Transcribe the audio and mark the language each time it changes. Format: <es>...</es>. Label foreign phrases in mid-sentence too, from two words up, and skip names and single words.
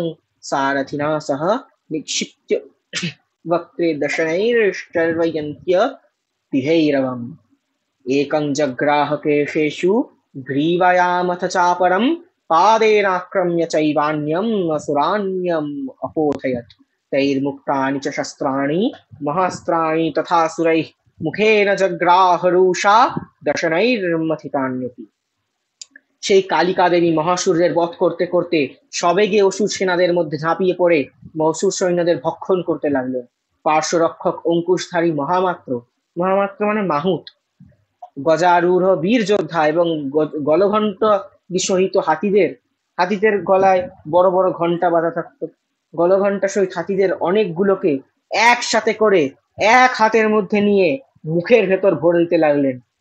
<sa>सारथिना सह निक्षिप्य वक्त्रे दशनैश्चर्वयन्त्य तिहैरवम् एकं जग्राह केशेषु ग्रीवायामथ चापरं पादेनाक्रम्य चैवान्यम् असुरान्यम् अपोथयत् तैर्मुक्तानि च शस्त्राणि महास्त्राणि तथासुरैः मुखेन जग्राहरुषा दशनैर्मथितान्यपि।</sa> <bn>সেই কালিকা দেবী মহাসুরের বধ করতে করতে সবেগে অসুর সেনাদের মধ্যে ঝাঁপিয়ে পড়ে অসুর সৈন্যদের ভক্ষণ করতে লাগলেন। পার্শ্বরক্ষক অঙ্কুশধারী মহামাত্র, মহামাত্র মানে মাহুত, গজারূঢ় বীর যোদ্ধা এবং গলঘণ্ট সহিত হাতিদের, হাতিদের গলায় বড় বড় ঘন্টা বাঁধা থাকতো, গলঘণ্টা সহিত হাতিদের অনেকগুলোকে একসাথে করে এক হাতের মধ্যে নিয়ে মুখের ভেতর ভরে দিতে লাগলেন।</bn>